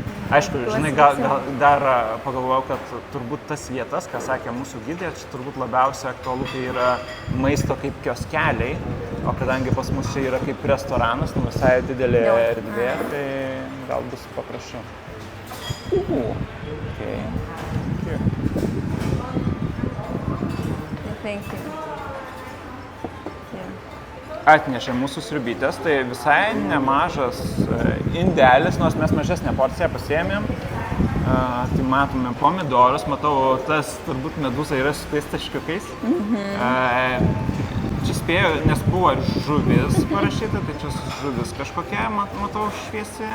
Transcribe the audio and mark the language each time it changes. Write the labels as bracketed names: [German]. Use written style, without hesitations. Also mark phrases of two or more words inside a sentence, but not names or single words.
[Lithuanian] Aišku, žinai, gal dar pagalvojau, kad turbūt tas vietas, ką sakė mūsų gidė, čia turbūt labiausiai aktualu, tai yra maisto kaip kioskeliai, o kadangi pas mus čia yra kaip restoranas, visai didelė erdvė, tai gal bus paprasčiau. Okay. [English] Thank you. [Lithuanian] Atnešė mūsų sriubytės, tai visai nemažas indelis, nors mes mažesnę porciją pasiėmėm. Tai matome pomidorus, matau, tas turbūt medūza yra su tais taškiukais. Čia spėjau, nes buvo ir žuvis parašyta, tai čia žuvis kažkokia, matau, šviesi.